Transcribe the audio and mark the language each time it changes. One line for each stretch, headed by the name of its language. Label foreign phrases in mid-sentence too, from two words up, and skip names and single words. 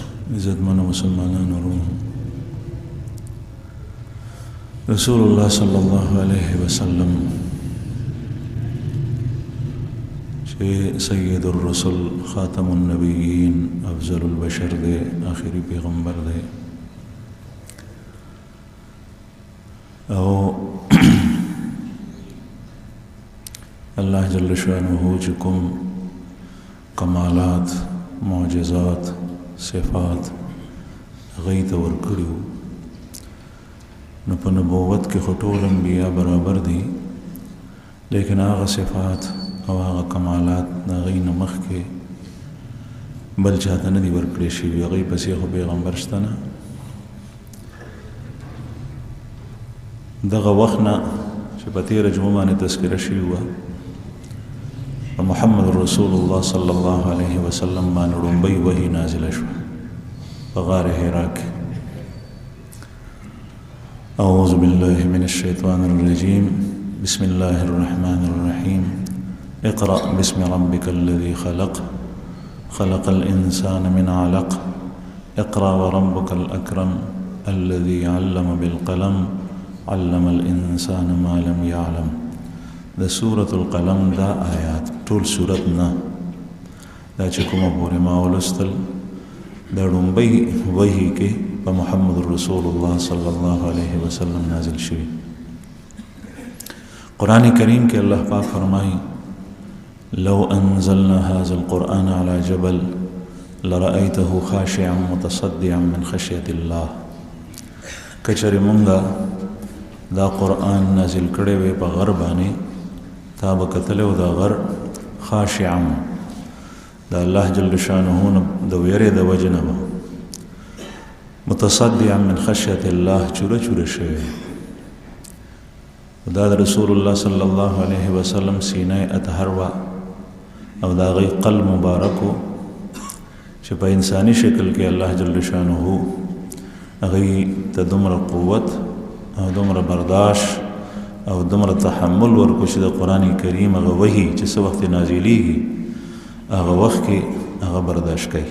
Pashto: عزتمن مسلمانانو ورونو،
Arabic: رسول الله صلی الله علیه وسلم
Pashto: چې
Arabic: سید الرسل خاتم النبیین افضل البشر
Pashto: دے، آخری پیغمبر دے، او
Arabic: اللہ جل شانہ
Pashto: چې کوم کمالات، معجزات، صفات غیت ورکړو، نو په نبوت کې خو ټول انبیاء برابر دي، لیکن هغه صفات او هغه کمالات د هغوی نه مخکې بل چاته نه دي ورکړی شوي، هغوی پسې خو پیغمبر شته نه. دغه وخت نه چې په تېره جمعه باندې تذکره شوې وه، په
Arabic: محمد رسول الله صلی الله علیه وسلم
Pashto: باندې لومړی وحی نازله شوه په غار حرا کې.
Arabic: اعوذ بالله من الشیطان الرجیم، بسم الله الرحمن الرحیم. اقرأ باسم ربك الذي خلق، خلق الإنسان من علق، اقرأ وربك الأكرم الذي علم بالقلم، علم الإنسان ما لم يعلم.
Pashto: د سورة القلم دا آیات ټول سورت نه دا چې کومه پورې ما ولوستل د لومړی وحی کې په
Arabic: محمد رسول الله صلی الله علیه وسلم
Pashto: نازل شوی. قرآن کریم کې الله پاک فرمایي:
Arabic: لو انزلنا هذا القرآن على جبل لرأيته خاشعا متصدعا من خشية الله.
Pashto: کچره مونږه دا قرآن نازل کړی وی په غر باندې، تا به کتلی و دا غر خاشعا د
Arabic: الله جل شانه
Pashto: د ویرې د وجې نه به
Arabic: متصدعا من خشیة الله
Pashto: چوره چوره شوی. دا د
Arabic: رسول الله صلی الله علیه وسلم
Pashto: سینه اطهر وه او د هغوی قلب مبارکو چې په انساني شکل کې
Arabic: الله جل شانه
Pashto: هغوی ته دومره قوت او دومره برداشت او دومره تحمل ورکو چې د قرآن کریم هغه وحی چې څه وخت نازلیږي هغه وخت کې هغه برداشت کوي.